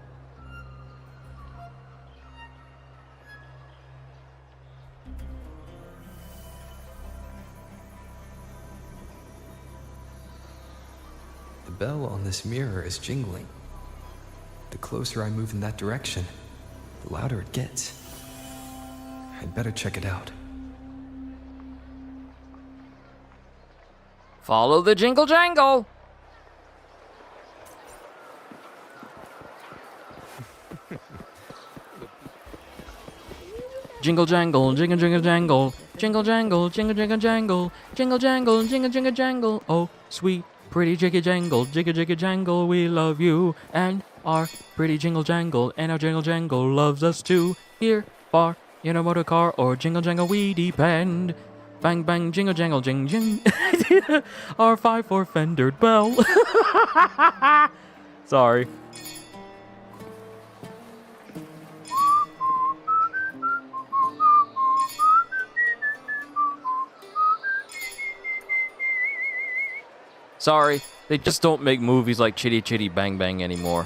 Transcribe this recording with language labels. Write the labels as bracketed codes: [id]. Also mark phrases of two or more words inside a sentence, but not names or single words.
[en] The bell on this mirror is jingling. The closer I move in that direction, the louder it gets. I'd better check it out. Follow the jingle jangle. Jingle jangle, jingle jingle jangle, jingle jangle, jingle jingle jangle, jingle jangle, jingle jingle jangle. Oh, sweet, pretty jiggy jangle, jiggy jiggy jangle, we love you and our pretty jingle jangle, and our jingle jangle loves us too. Here, far, in a motor car or jingle jangle, we depend. Bang bang, jingle jangle, jing jing. Our 5-4 fendered bell. Sorry. Sorry, they just don't make movies like Chitty Chitty Bang Bang anymore.